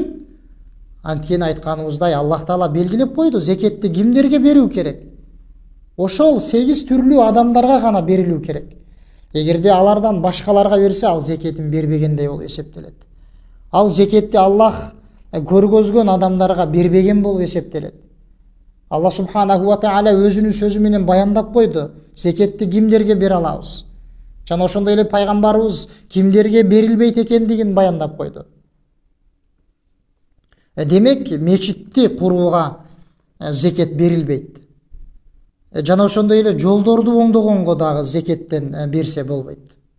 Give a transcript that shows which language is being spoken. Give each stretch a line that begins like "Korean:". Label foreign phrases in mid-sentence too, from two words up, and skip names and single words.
Kyrgyz: Анткени айтканыбыздай, Аллах Таала белгилеп койду, зекетти кимдерге берүү керек? Ошол 8 түрлүү адамдарга гана берилүү керек. Эгерде алардан башкаларга берсе, ал зекетин бербегендей болуп эсептелет. Ал зекетти Аллах көргөзгөн адамдарга бербеген болуп эсептелет.
Arabic: الله سبحانه وتعالى
Kyrgyz: өзүнүн сөзү менен баяндап койду, зекетти кимдерге бере алабыз. Жана ошондой эле пайгамбарыбыз кимдерге берилбейт экендигин баяндап койду. Демек, мечитти курууга зекет берилбейт. Жана ошондой эле жолдорду оңдогонго дагы зекеттен берсе болбойт.